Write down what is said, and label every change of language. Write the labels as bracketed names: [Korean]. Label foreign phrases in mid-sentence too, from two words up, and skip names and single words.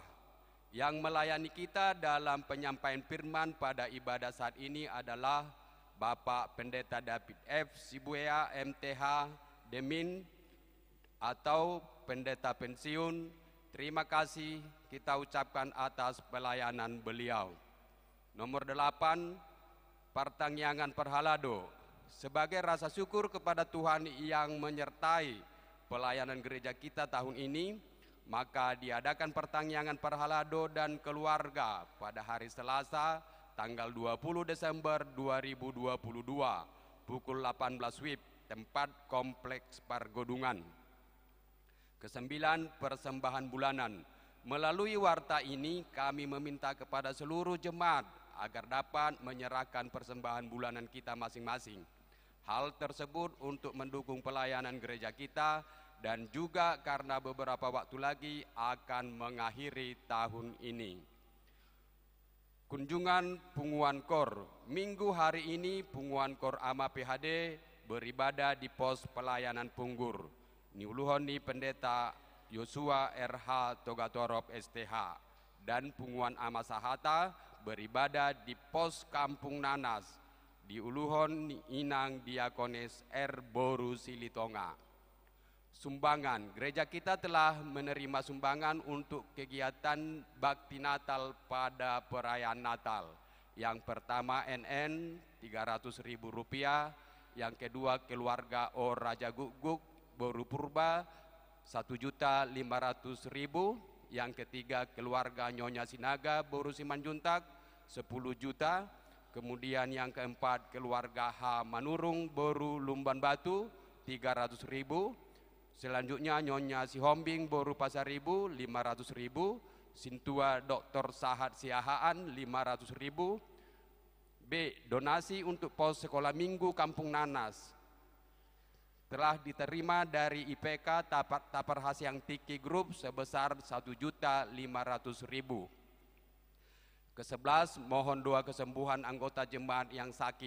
[Indonesian] Yang melayani kita dalam penyampaian firman pada ibadah saat ini adalah Bapak Pendeta David F. Sibuya MTH Demin atau pendeta pensiun. Terima kasih kita ucapkan atas pelayanan beliau. Nomor 8, pertangyangan perhalado. Sebagai rasa syukur kepada Tuhan yang menyertai pelayanan gereja kita tahun ini, maka diadakan pertangyangan perhalado dan keluarga pada hari Selasa tanggal 20 Desember 2022 pukul 18 WIB tempat Kompleks Pargodungan. Kesembilan, persembahan bulanan. Melalui warta ini kami meminta kepada seluruh jemaat agar dapat menyerahkan persembahan bulanan kita masing-masing. Hal tersebut untuk mendukung pelayanan gereja kita dan juga karena beberapa waktu lagi akan mengakhiri tahun ini. Kunjungan Punguan Kor. Minggu hari ini Punguan Kor AMA PHD beribadah di pos pelayanan Punggur. Niuluhoni Pendeta Yosua RH Togatorop STH dan Punguan AMA Sahata beribadah di pos Kampung Nanas di Uluhon Inang Diakones R. Boru Silitonga. Sumbangan, gereja kita telah menerima sumbangan untuk kegiatan bakti Natal pada perayaan Natal. Yang pertama NN Rp300.000, yang kedua keluarga O Raja Guguk Boru Purba 1.500.000, yang ketiga keluarga Nyonya Sinaga Boru Simanjuntak 10 juta, kemudian yang keempat keluarga H Manurung Boru Lumban Batu 300.000, selanjutnya Nyonya Sihombing Boru Pasaribu 500.000, Sintua Dr. Sahat Siahaan 500.000. B. Donasi untuk pos sekolah minggu Kampung Nanas telah diterima dari IPK Tapar Hasyang Tiki Group sebesar 1.500.000. Ke-11, mohon doa kesembuhan anggota jemaat yang sakit.